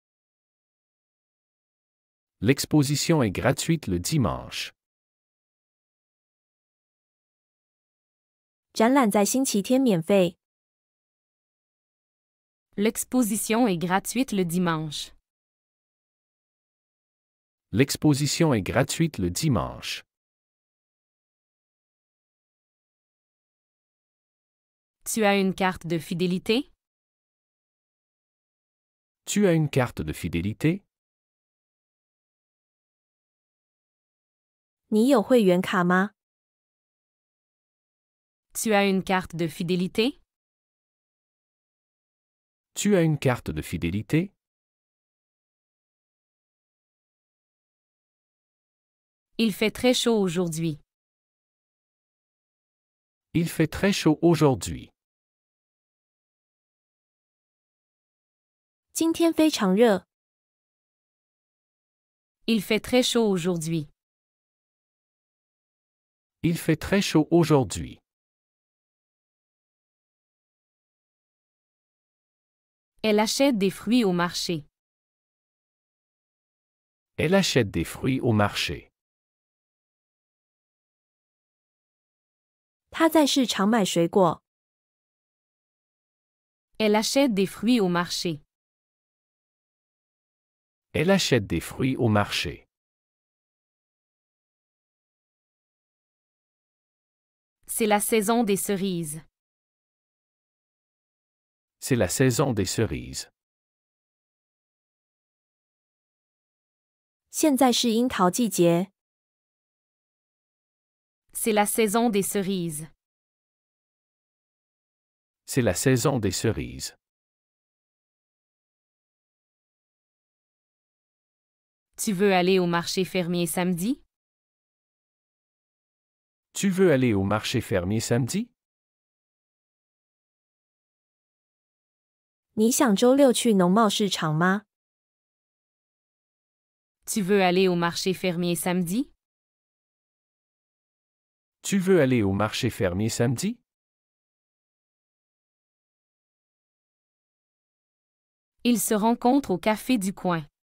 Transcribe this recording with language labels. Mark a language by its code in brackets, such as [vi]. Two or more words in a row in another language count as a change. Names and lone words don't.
[fr] L'exposition est gratuite le dimanche. [zh] 展览在星期天免费。 [fr] L'exposition est gratuite le dimanche. L'exposition est gratuite le dimanche. Tu as une carte de fidélité? Tu as une carte de fidélité? [zh] 你有会员卡吗？ [fr] Tu as une carte de fidélité? Tu as une carte de fidélité? Il fait très chaud aujourd'hui. Il fait très chaud aujourd'hui. [zh] 今天非常热。 [fr] Il fait très chaud aujourd'hui. Il fait très chaud aujourd'hui. Elle achète des fruits au marché. Elle achète des fruits au marché. [zh] 他在市场买水果。 [fr] Elle achète des fruits au marché. Elle achète des fruits au marché. C'est la saison des cerises. C'est la saison des cerises. [zh] 现在是樱桃季节。 [fr] C'est la saison des cerises. C'est la saison des cerises. Tu veux aller au marché fermier samedi? Tu veux aller au marché fermier samedi? [zh] 你想周六去农贸市场吗？ [fr] Tu veux aller au marché fermier samedi? Tu veux aller au marché fermier samedi? Ils se rencontrent au café du coin.